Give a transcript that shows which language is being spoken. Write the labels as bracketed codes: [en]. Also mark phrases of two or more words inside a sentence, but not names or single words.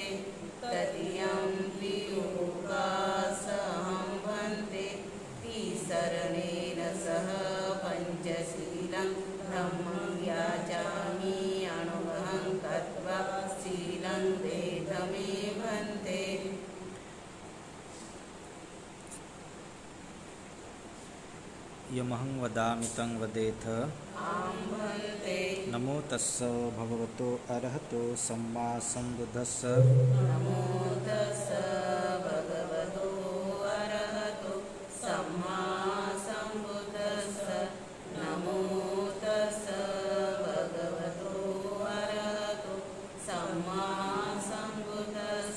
[pi] तृतीयं पि ओकासहं भन्ते तिसरणेन सह पञ्चशीलं धम्मं याचामि अनुग्रहं कृत्वा शीलं वेदमे भन्ते। यमहं वदामि तं वदेथ। आं भन्ते। नमो तस्स भगवतो अरहतो सम्मा सम्बुद्धस्स। नमो तस्स भगवतो अरहतो सम्मा सम्बुद्धस्स। नमो तस्स भगवतो अरहतो सम्मा सम्बुद्धस्स।